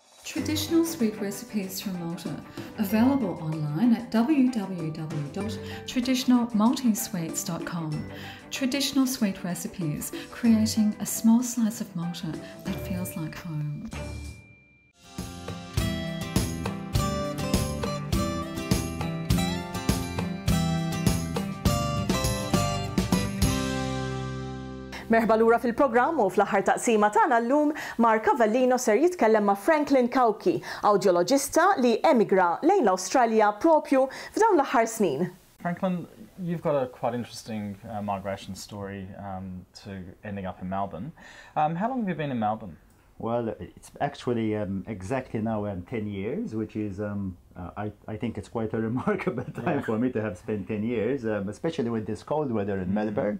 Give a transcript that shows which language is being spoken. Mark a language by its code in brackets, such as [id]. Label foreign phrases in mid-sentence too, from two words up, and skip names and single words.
[en] Traditional sweet recipes from Malta, available online at www.traditionalmaltesweets.com. Traditional sweet recipes, creating a small slice of Malta that feels like home. [mt] Merħba lura fil-programm u fl-aħħar taqsima tagħna llum Mark Avellino ser jitkellem ma' Franklin Cauchi, audiologista li emigra lejn l-Awstralja propju f'dawn l-aħħar snin. [en] Franklin, you've got a quite interesting migration story to ending up in Melbourne. How long have you been in Melbourne? Well, it's actually exactly now 10 years, which is, I think it's quite a remarkable time for me to have spent 10 years, especially with this cold weather in Melbourne.